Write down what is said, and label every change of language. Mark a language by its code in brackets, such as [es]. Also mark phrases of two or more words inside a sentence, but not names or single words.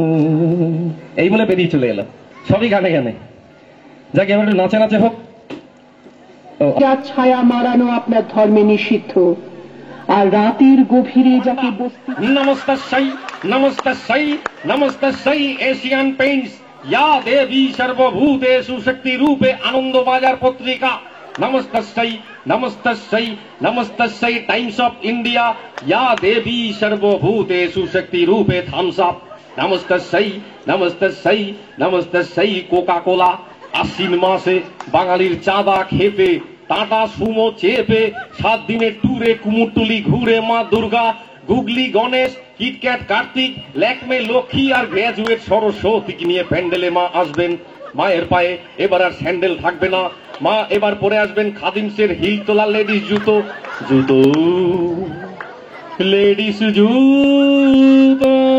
[bn] এই বলে বেরিয়ে চলে এলাম, সবই গানে গানে। যাকে এবার নাচে নাচে হোক। ছায়া মারানো আপনার ধর্মে নিষিদ্ধ, আর রাতের গভীরে যাকে বসতে। [sa] নমস্তাই নমস্তাই নমস্তাই এশিয়ান পেইন্টস, या देवी सर्वभूतेषु शक्ति रूपे आनंद बाजार पत्रिका। नमस्तस्यै नमस्तस्यै नमस्तस्यै टाइम्स ऑफ इंडिया, या देवी सर्वभूतेषु शक्ति रूपे थम्स अप। नमस्तस्यै नमस्तस्यै नमस्तस्यै कोका कोला। [bn] আশ্বিন মাসে बाঙালির চাঁদা খেপে, টাটা সুমো চেপে, 7 দিনের ট্যুরে কুমোরটুলি ঘুরে মা দুর্গা, গুগলি গণেশ, কিটক্যাট কার্তিক, ল্যাকমে লক্ষ্মী আর গ্র্যাজুয়েট সরস্বতীকে নিয়ে প্যান্ডেলে মা আসবেন। মায়ের পায়ে এবার আর স্যান্ডেল থাকবে না, মা এবার পরে আসবেন খাদিমসের হিল তোলা লেডিস জুতো, জুতো লেডিস জুতো।